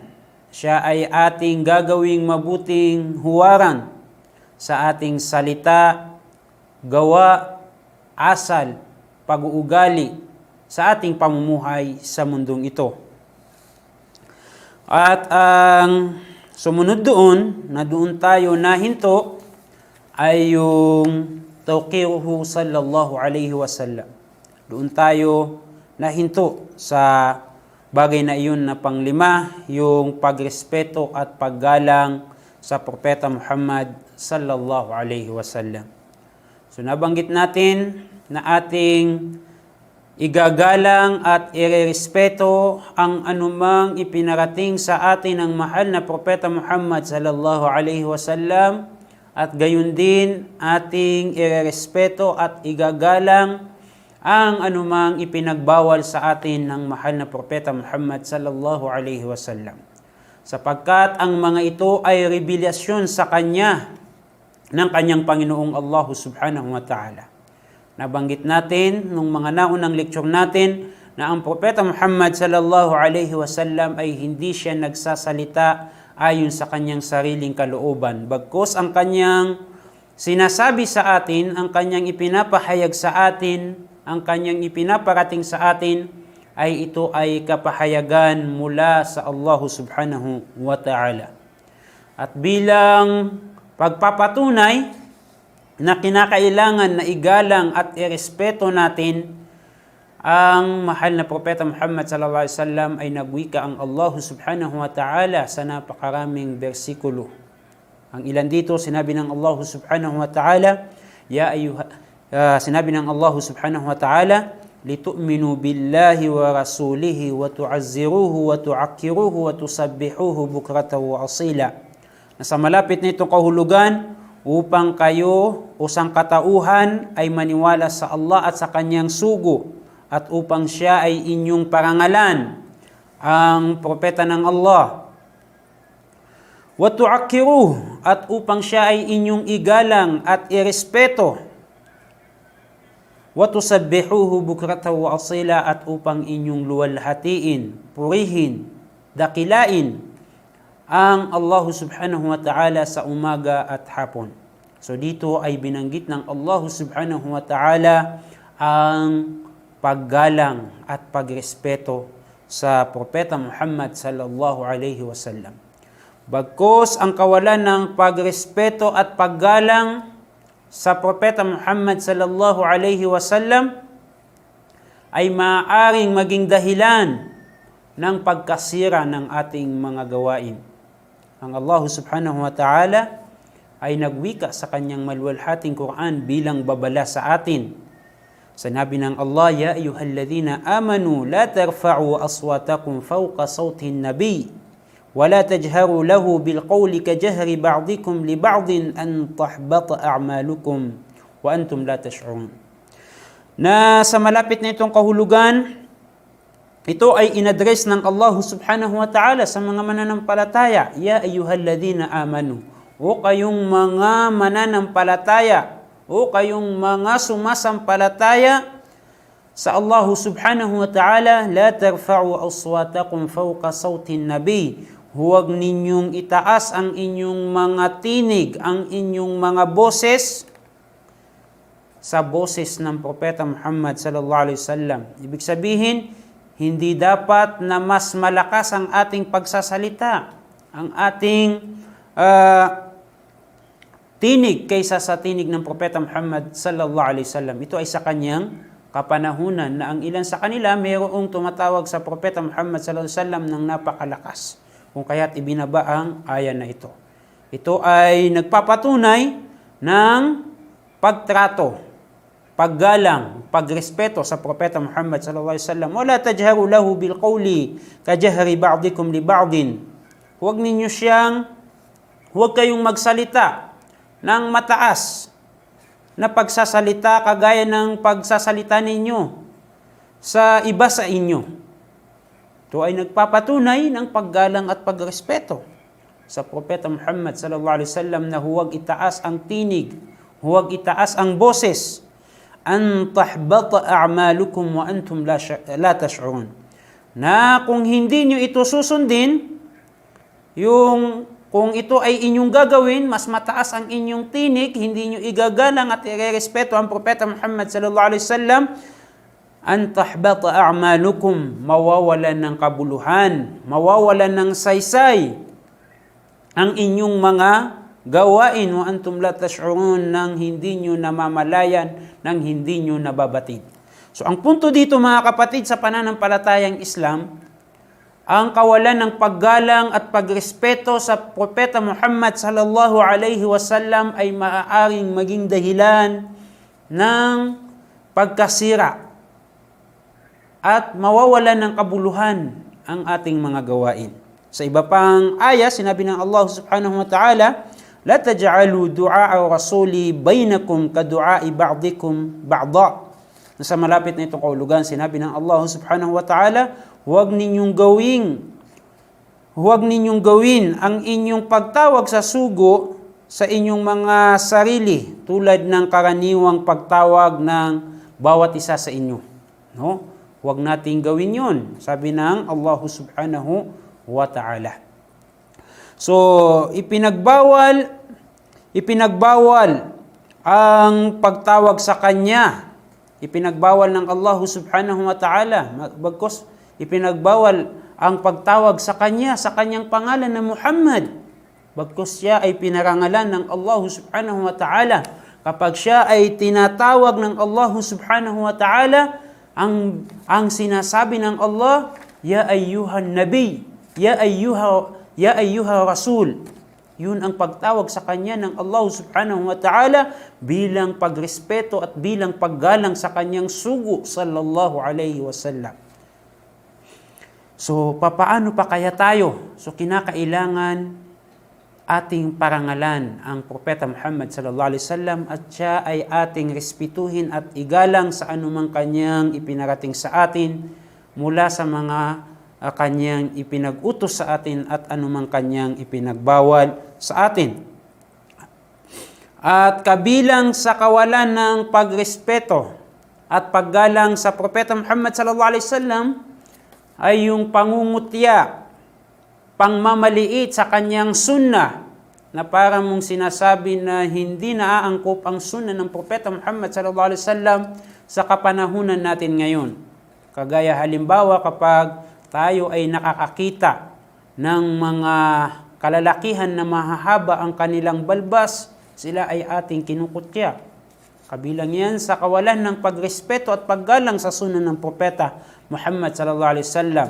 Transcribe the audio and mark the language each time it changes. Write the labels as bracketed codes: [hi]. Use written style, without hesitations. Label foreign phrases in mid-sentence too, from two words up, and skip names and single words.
[tl] Siya ay ating gagawing mabuting huwaran sa ating salita, gawa, asal, pag-uugali sa ating pamumuhay sa mundong ito. At ang sumunod doon, na doon tayo nahinto, ay yung [ar] توقيره صلى الله عليه وسلم. [tl] Doon tayo nahinto sa bagay na iyon na panglima, yung pagrespeto at paggalang sa Propeta Muhammad [ar] صلى الله عليه وسلم. [tl] So nabanggit natin na ating igagalang at irerespeto ang anumang ipinarating sa atin ng mahal na Propeta Muhammad [ar] صلى الله عليه وسلم, [tl] at gayon din ating irerespeto at igagalang ang anumang ipinagbawal sa atin ng mahal na Propeta Muhammad [ar] صلى الله عليه وسلم, [tl] sapagkat ang mga ito ay revelasyon sa kanya ng kanyang Panginoong Allah [ar] سبحانه وتعالى. [tl] Nabanggit natin nung mga naunang lecture natin na ang Propeta Muhammad [ar] صلى الله عليه وسلم [tl] ay hindi siya nagsasalita ayon sa kanyang sariling kalooban. Bagkus ang kanyang sinasabi sa atin, ang kanyang ipinapahayag sa atin, ang kanyang ipinaparating sa atin, ay ito ay kapahayagan mula sa Allah [ar] سبحانه وتعالى. [tl] At bilang pagpapatunay na kinakailangan na igalang at irespeto natin ang mahal na Propeta Muhammad [ar] صلى الله عليه وسلم, [tl] ay nagwika ang Allah [ar] سبحانه وتعالى [tl] sa napakaraming bersikulo. Ang ilan dito, sinabi ng Allah [ar] سبحانه وتعالى, [tl] sinabi ng Allah [ar] سبحانه وتعالى لتؤمنوا بالله ورسوله وتعزروه وتوقروه وتسبحوه بكرة وأصيلا. [tl] Nasa malapit na itong kahulugan, upang kayo o sangkatauhan ay maniwala sa Allah at sa kanyang sugo, at upang siya ay inyong parangalan, ang propeta ng Allah. [ar] وتوقروه, [tl] at upang siya ay inyong igalang at irespeto. [ar] وتسبحوه بكرة وأصيلا, [tl] at upang inyong luwalhatiin, purihin, dakilain ang Allah [ar] سبحانه وتعالى [tl] sa umaga at hapon. So dito ay binanggit ng Allah [ar] سبحانه وتعالى [tl] ang paggalang at pagrespeto sa Propeta Muhammad [ar] صلى الله عليه وسلم. [tl] Bagkus ang kawalan ng pagrespeto at paggalang sa Propeta Muhammad [ar] صلى الله عليه وسلم [tl] ay maaaring maging dahilan ng pagkasira ng ating mga gawain. Ang Allah [ar] سبحانه وتعالى [tl] ay nagwika sa kanyang maluwalhating Quran bilang babala sa atin. Sinabi ng Allah, [ar] يا أيها الذين آمنوا لا ترفعوا أصواتكم فوق صوت النبي ولا تجهروا له بالقول كجهر بعضكم لبعض أن تحبط أعمالكم وأنتم لا تشعرون. [tl] Na sa malapit na itong kahulugan, ito ay inadres ng Allah [ar] سبحانه وتعالى [tl] sa mga mananampalataya. [ar] يا أيها الذين آمنوا, [tl] o kayong mga mananampalataya, o kayong mga sumasampalataya sa Allah [ar] سبحانه وتعالى لا ترفعوا أصواتكم فوق صوت النبي. [tl] Huwag ninyong itaas ang inyong mga tinig, ang inyong mga boses sa boses ng Propeta Muhammad [ar] صلى الله عليه وسلم. [tl] Ibig sabihin, hindi dapat na mas malakas ang ating pagsasalita, ang ating tinig kaysa sa tinig ng Propeta Muhammad [ar] صلى الله عليه وسلم. [tl] Ito ay sa kanyang kapanahunan na ang ilan sa kanila mayroong tumatawag sa Propeta Muhammad [ar] صلى الله عليه وسلم [tl] ng napakalakas, kung kaya't ibinaba ang ayan na ito. Ito ay nagpapatunay ng pagtrato, paggalang, pagrespeto sa Propeta Muhammad [ar] صلى الله عليه وسلم. ولا تجهروا له بالقول كجهر بعضكم لبعض. [tl] Huwag kayong magsalita ng mataas na pagsasalita kagaya ng pagsasalita ninyo sa iba sa inyo. Ito ay nagpapatunay ng paggalang at pagrespeto sa Propeta Muhammad [ar] صلى الله عليه وسلم [tl] na huwag itaas ang tinig, huwag itaas ang boses, [ar] أن تحبط أعمالكم وأنتم لا تشعرون. [tl] Na kung hindi nyo ito susundin, kung ito ay inyong gagawin, mas mataas ang inyong tinig, hindi nyo igagalang at irerespeto ang Propeta Muhammad [ar] صلى الله عليه وسلم أن تحبط أعمالكم, [tl] mawawalan ng kabuluhan, mawawalan ng saysay ang inyong mga gawain, [ar] وأنتم لا تشعرون, [tl] nang hindi nyo namamalayan, nang hindi nyo nababatid. So ang punto dito mga kapatid sa pananampalatayang Islam, ang kawalan ng paggalang at pagrespeto sa Propeta Muhammad [ar] صلى الله عليه وسلم [tl] ay maaaring maging dahilan ng pagkasira at mawawalan ng kabuluhan ang ating mga gawain. Sa iba pang aya, sinabi ng Allah [ar] سبحانه وتعالى لا تجعلوا دعاء الرسول بينكم كدعاء بعضكم بعضا. [tl] Sa malapit na itong kahulugan, sinabi ng Allah [ar] سبحانه وتعالى, [tl] huwag ninyong gawin ang inyong pagtawag sa sugo sa inyong mga sarili tulad ng karaniwang pagtawag ng bawat isa sa inyo. No? Huwag nating gawin yun, sabi ng Allah [ar] سبحانه وتعالى. [tl] So, ipinagbawal ang pagtawag sa Kanya. Ipinagbawal ng Allah [ar] سبحانه وتعالى. [tl] Bagkus, ipinagbawal ang pagtawag sa Kanya, sa Kanyang pangalan na Muhammad. Bagkus siya ay pinarangalan ng Allah [ar] سبحانه وتعالى. [tl] Kapag siya ay tinatawag ng Allah [ar] سبحانه وتعالى, [tl] ang sinasabi ng Allah, [ar] يا أيها النبي يا أيها الرسول. [tl] Yun ang pagtawag sa Kanya ng Allah [ar] سبحانه وتعالى [tl] bilang pagrespeto at bilang paggalang sa Kanyang sugo [ar] صلى الله عليه وسلم. [tl] So, papaano pa kaya tayo? So, kinakailangan ating parangalan ang Propeta Muhammad [ar] صلى الله عليه وسلم [tl] at siya ay ating respetuhin at igalang sa anumang Kanyang ipinarating sa atin mula sa mga Kanyang ipinag-utos sa atin at anumang Kanyang ipinagbawal sa atin. At kabilang sa kawalan ng pagrespeto at paggalang sa Propeta Muhammad [ar] صلى الله عليه وسلم [tl] ay yung pangungutya pangmamaliit sa kanyang sunnah, na para mong sinasabi na hindi naaangkop ang sunnah ng Propeta Muhammad [ar] صلى الله عليه وسلم [tl] sa kapanahunan natin ngayon. Kagaya halimbawa kapag tayo ay nakakakita ng mga kalalakihan na mahahaba ang kanilang balbas, sila ay ating kinukutya. Kabilang yan sa kawalan ng pagrespeto at paggalang sa sunnah ng Propeta Muhammad [ar] صلى الله عليه وسلم.